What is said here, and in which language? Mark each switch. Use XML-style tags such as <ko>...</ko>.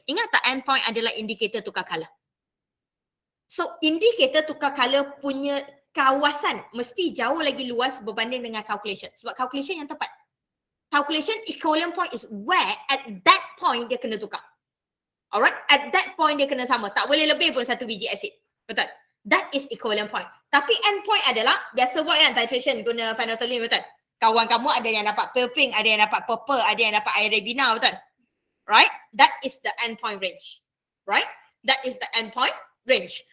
<ms>Ingat tak endpoint adalah indikator tukar color? So, indikator tukar color punya kawasan mesti jauh lagi luas berbanding dengan calculation. Sebab calculation yang tepat.</ms> <en>Calculation equivalent point is where at that point</en> <ms>dia kena tukar. Alright?</ms> <en>At that point</en> <ms>dia kena sama. Tak boleh lebih pun satu biji asid. Betul?</ms> <en>That is equivalent point.</en> <ms>Tapi endpoint adalah, biasa buat kan titration guna phenolphthalein, betul? Kawan kamu ada yang dapat pale pink, ada yang dapat purple, ada yang dapat air ribena, betul?</ms> <en>Right? That is the endpoint range. Right? That is the endpoint range.</en>